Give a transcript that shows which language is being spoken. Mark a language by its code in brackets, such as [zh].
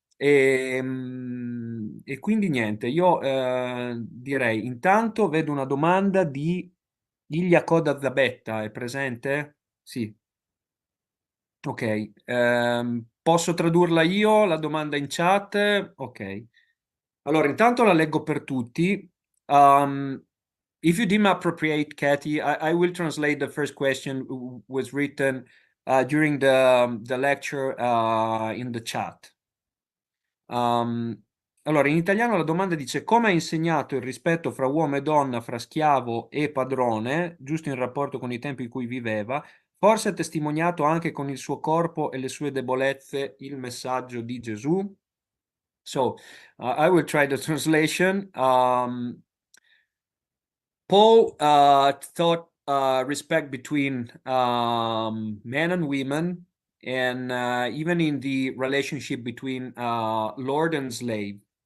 [it] E quindi niente, io direi, intanto vedo una domanda di Iglia Coda Zabetta, è presente? Sì. Ok, posso tradurla io, la domanda in chat? Ok. Allora, intanto la leggo per tutti. [en] If you deem appropriate, Kathy, I will translate the first question was written during the lecture in the chat. [it] Allora, in italiano la domanda dice: come ha insegnato il rispetto fra uomo e donna, fra schiavo e padrone, giusto in rapporto con i tempi in cui viveva, forse ha testimoniato anche con il suo corpo e le sue debolezze il messaggio di Gesù? [en] So, I will try the translation. Paul taught respect between men and women, and even in the relationship between Lord and slave.